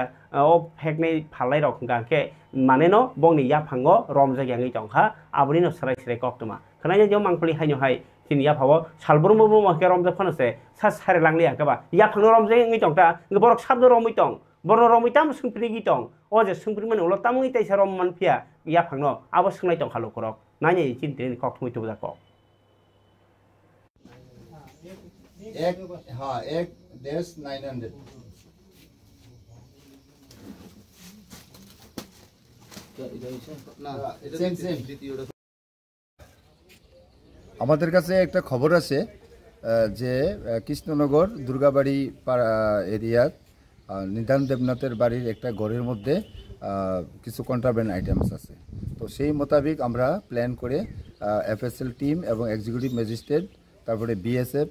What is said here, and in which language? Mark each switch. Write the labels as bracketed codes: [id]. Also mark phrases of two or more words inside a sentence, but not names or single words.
[brx] ओ फेकनै फालाय रखंगाके मानेनो बंनि याफांगो रमजाक याङै दंखा आबुनिनो स्राय स्राय कक्टमा खनाय जे मांखलि हायनोहाय तिनि याफावो सालबुरुम बुरुम के रमजाक फनसे सा सारे लांलि आकाबा याफांनो रमजाक याङै दंता बरक साबदो रमै दं बर रमै ताम सुंप्रि गी दं ओ जे सुंप्रि माने उलो तामङै ताइसा रम मानफिया याफांनो आबो सोंनाय दं खालो करक नायनि चिन्तिनि कक्टमै तो जाको [hi] एक 900 [bn] আমাদের কাছে একটা খবর আছে যে কৃষ্ণনগর দুর্গাবাড়ি এরিয়ার নিদান দেবনাথের বাড়ির একটা ঘরের মধ্যে কিছু [en] contraband items [bn] আছে তো সেই মোতাবেক আমরা প্ল্যান করে [en] FSL team [bn] এবং [en] executive magistrate [bn] তারপরে বিএসএফ